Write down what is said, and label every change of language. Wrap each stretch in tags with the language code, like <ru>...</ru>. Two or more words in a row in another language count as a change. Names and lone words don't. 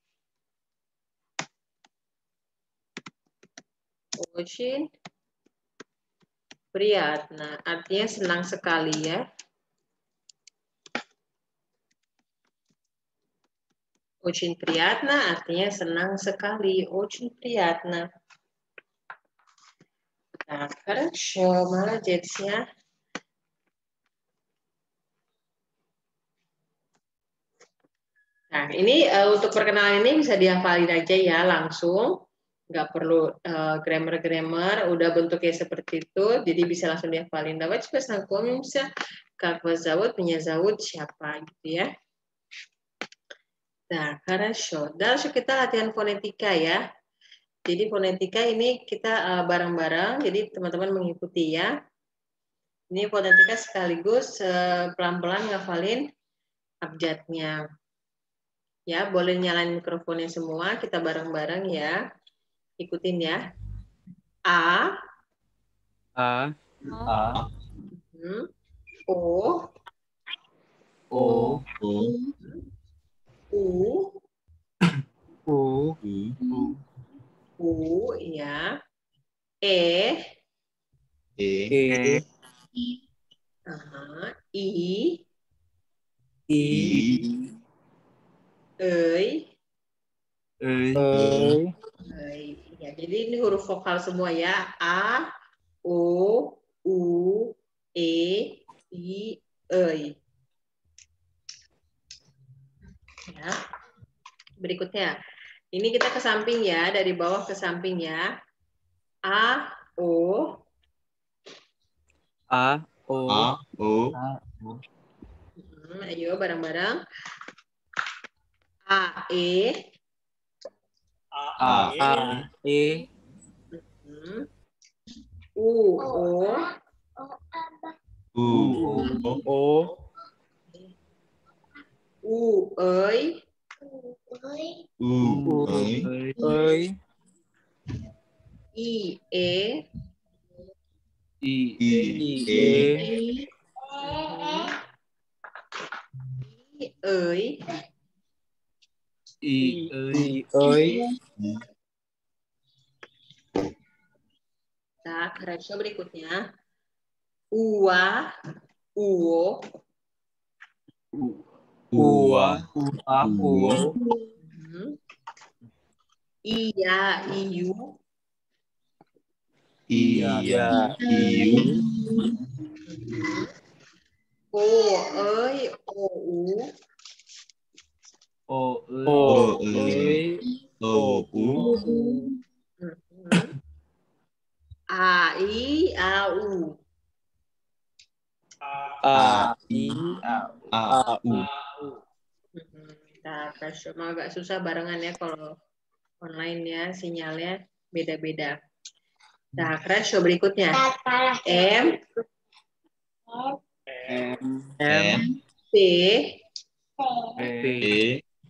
<ru>Очень приятно.</ru> <id>Artinya senang sekali ya.</id> <ru>Очень приятно</ru> <id>artinya senang sekali.</id> <ru>Очень приятно. Nah, хорошо, молодец</ru> <id>ya. Nah, ini untuk perkenalan ini bisa dihafalin aja ya langsung. Nggak perlu grammar-grammar, udah bentuknya seperti itu, jadi bisa langsung dihafalin.</id> <ru>Давайте познакомимся, как вас зовут, меня зовут</ru> <id>siapa gitu ya. Nah,</id> <ru>хорошо. Dальше</ru> <id>kita latihan fonetika ya. Jadi fonetika ini kita bareng-bareng, jadi teman-teman mengikuti ya. Ini fonetika sekaligus pelan-pelan ngafalin abjadnya. Ya, boleh nyalain mikrofonnya semua, kita bareng-bareng ya. Ikutin ya.</id> <ru>A. A. O. O. U. U. U ya. E. E. I. I. Ei. Ei.</ru> <id>Ya, jadi ini huruf vokal semua ya. A, O, U, E, I, Ei. Ya. Berikutnya, ini kita ke samping ya, dari bawah ke samping ya.</id> <ru>A, O. A, O. A, O.</ru> <id>Ayo bareng-bareng.</id> <ru>A, E. A, E. U, O. U, O. U, Ei. U, Ei. I, E. I, E. Ei. Ei.</ru> <id>Nah, хорошо, berikutnya.</id> <ru>Ua, Uo. Ua, Uo. Iya, Iu. Iya. Iu. O, Ei, O, U. O. Ei. O, U. A, I, A, U. A. I. A, U.</ru> <id>Nah, cuma agak susah barengan ya kalau online ya, sinyalnya beda-beda. Nah, crash berikutnya. M.</id> <ru>P. E.</ru>